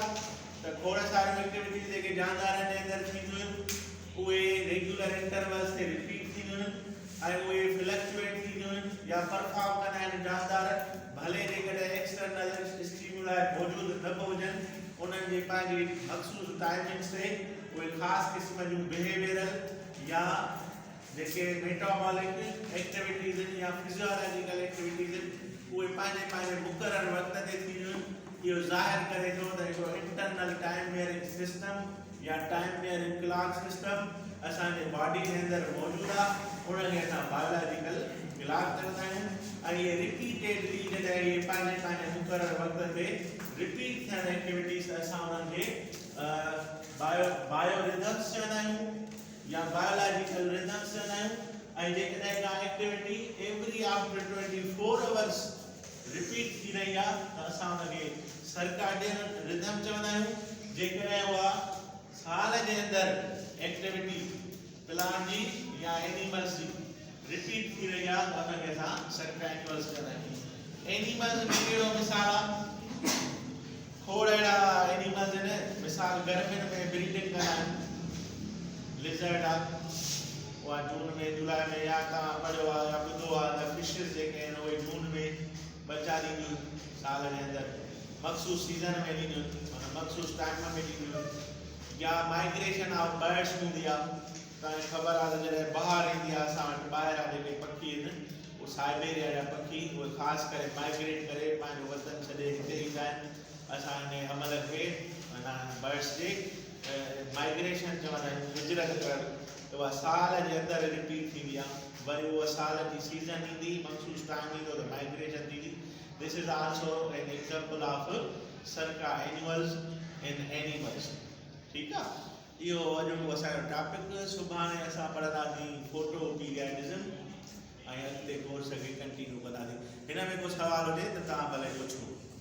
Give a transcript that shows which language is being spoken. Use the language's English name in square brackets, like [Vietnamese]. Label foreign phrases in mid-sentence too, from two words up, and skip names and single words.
[Sindhi] त खोड़ सारियूं एक्टिविटीज़ जेके जानदारनि जे अंदरि थींदियूं आहिनि, उहे [English] regular intervals [Sindhi] ते रिपीट थींदियूं आहिनि ऐं उहे फ्लक्चुएट थींदियूं आहिनि या परफॉर्म कंदा आहिनि जानदार, भले जेकॾहिं [English] external stimuli [Sindhi] मौजूदु न बि हुजनि, उन्हनि जे पंहिंजी मख़सूस टाइमिंग्स ते उहे ख़ासि क़िस्म जूं बिहेवियरल या जेके [English] metabolic activities [Sindhi] आहिनि या [English] physiological activities [Sindhi] आहिनि, उहे पंहिंजे मुक़ररु वक़्त ते थींदियूं आहिनि। इहो ज़ाहिर करे थो त हिकिड़ो [English] internal time measuring system [Sindhi] या [English] time measuring clock system [Sindhi] असांजे बॉडी जे अंदरि मौजूदु आहे, उनखे असां [English] biological clock [Sindhi] चवंदा आहियूं। ऐं इहे रिपीटेडली जॾहिं इहे पंहिंजे मुक़ररु वक़्त ते रिपीट थियण एक्टिविटीज़ असां उन्हनि खे [English] bio rhythms [Sindhi] चवंदा आहियूं या [English] biological rhythms [Sindhi] चवंदा आहियूं। ऐं जेकॾहिं का एक्टिविटी [English] every after 24 hours [Sindhi] रिपीट थी रही आहे त असां उनखे [English] circadian rhythm [Sindhi] चवंदा आहियूं। जेकॾहिं उहा साल जे अंदरि एक्टिविटी प्लांट जी या एनिमल्स जी रिपीट थी रही आहे त उनखे असां सर्काडियन चवंदा आहियूं। एनिमल्स में कहिड़ो मिसाल आहे? खोड़ अहिड़ा एनिमल्स आहिनि, मिसाल गर्मियुनि में ब्रीडिंग कंदा आहिनि। लिज़र्ड आहे, उहा जून में जुलाई में, या तव्हां पढ़ियो आहे या ॿुधो आहे त फिशिस जेके आहिनि उहे जून में बचा ॾींदियूं साल जे अंदरि, मख़सूस सीज़न में ॾींदियूं, माना मख़सूस टाइम में ॾींदियूं। या [English] migration of birds [Sindhi] हूंदी आहे, तव्हांखे ख़बर आहे त जॾहिं ॿाहिरि ईंदी आहे असां वटि ॿाहिरां जेके पखी आहिनि, उहे साइबेरिया जा पखी, उहे ख़ासि करे माइग्रेट करे पंहिंजो वतन छॾे हिते ईंदा आहिनि। असां हिन अमल खे माना बर्ड्स जे माइग्रेशन चवंदा आहियूं, हिजरत करणु। त उहा साल जे अंदरि रिपीट थींदी आहे, वरी उहा साल जी सीज़न ईंदी, मख़सूस टाइम ईंदो त माइग्रेशन थींदी। [English] this is also an example of circa animals in animals. ठीकु आहे, इहो अॼु असांजो टॉपिक। सुभाणे असां पढ़ंदासीं photo periodism ऐं अॻिते कोर्स खे कंटिन्यू कंदासीं। हिन में को सवाल हुजे त तव्हां भले पुछो।